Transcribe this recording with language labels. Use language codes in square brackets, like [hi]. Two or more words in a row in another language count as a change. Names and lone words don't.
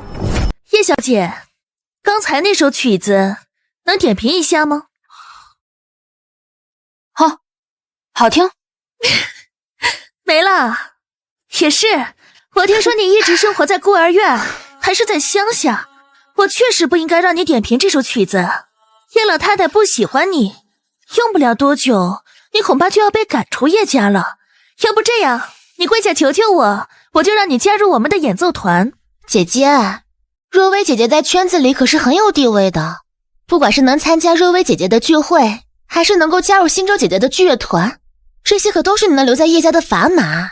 [zh] 葉小姐，剛才那首曲子能點評一下嗎？好聽。沒了。也是，我聽說你一直生活在孤兒院，還是在鄉下，我確實不應該讓你點評這首曲子。葉老太太不喜歡你，用不了多久，你恐怕就要被趕出葉家了。要不這樣，你跪下求求我，我就讓你加入我們的演奏團。姐姐，若薇姐姐在圈子裡可是很有地位的，不管是能參加若薇姐姐的聚會，還是能夠加入星舟姐姐的劇樂團，這些可都是你能留在葉家的砝碼。